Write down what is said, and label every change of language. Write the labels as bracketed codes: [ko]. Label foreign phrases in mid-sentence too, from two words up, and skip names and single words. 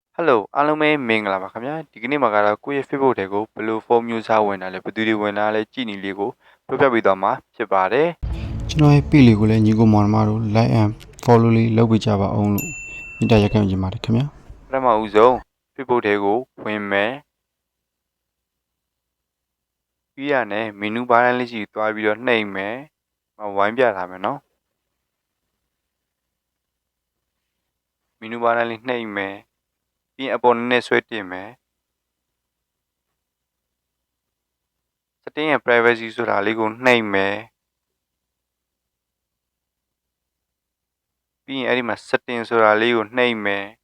[my] Hello အားလုံးပဲမင်္ဂလာပါခင်ဗျာဒီကနေ့မှာကတော့ကိုယ့်ရဲ့ Facebook တွေကိုဘယ်လို form မျိုးစားဝင်တာလဲဘယ်သူတွေဝင်တာလဲကြည့်နေလေးကိုပြောပြပေးသွားမှာဖြစ်ပါတယ် ကျွန်တော်ရဲ့ page လေးကိုလည်းညီကိုမောင်နှမတို့ [en] like and follow [my] လေးလုပ်ပေးကြပါအောင်လို့မေတ္တာရပ်ခံချင်ပါတယ်ခင်ဗျာ ပထမဦးဆုံး Facebook တွေကိုဝင်မယ်ပြီးရနဲ့ [en] menu bar [my] လေးရှိသွားပြီးတော့နှိပ်မယ်ဝိုင်းပြထားမယ်နော် [en] menu bar [my] လေးနှိပ်မယ်ပြီးရင်အပေါ်နည်းဆွဲတင်မယ် setting ရဲ့ privacy ဆိုတာလေးကိုနှိပ်မယ်ပြီးရင်အဲ့ဒီမှာ setting ဆိုတာလေးကိုနှိပ်မယ်